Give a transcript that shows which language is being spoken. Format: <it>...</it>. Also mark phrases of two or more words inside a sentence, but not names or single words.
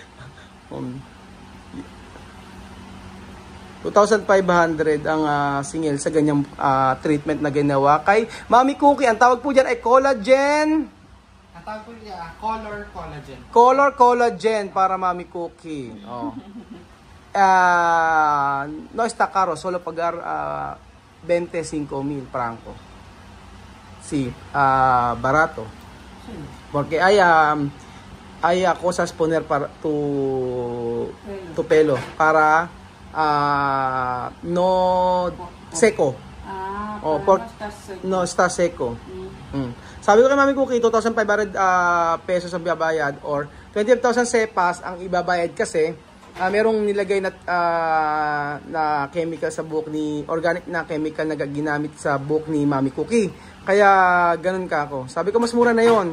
<tl>2,500 ang singil sa ganyang treatment na ginawa kay Mami Cookie. Ang tawag po dyan ay collagen. Tawag po niya, color collagen. Color collagen para Mami Cookie. Oh.</tl> <es>No está caro, solo pagar 25,000 franco. Sí, barato. Porque hay cosas poner para tu pelo para no seco. No está seco.</es> <tl>Sabi ko kay Mami Cookie, 2,500 pesos ang babayad or 25,000 sepas ang ibabayad kasi merong nilagay na chemical sa buhok ni, organic na chemical na ginamit sa buhok ni Mami Cookie. Kaya ganun ka ako. Sabi ko mas mura na yon.</tl>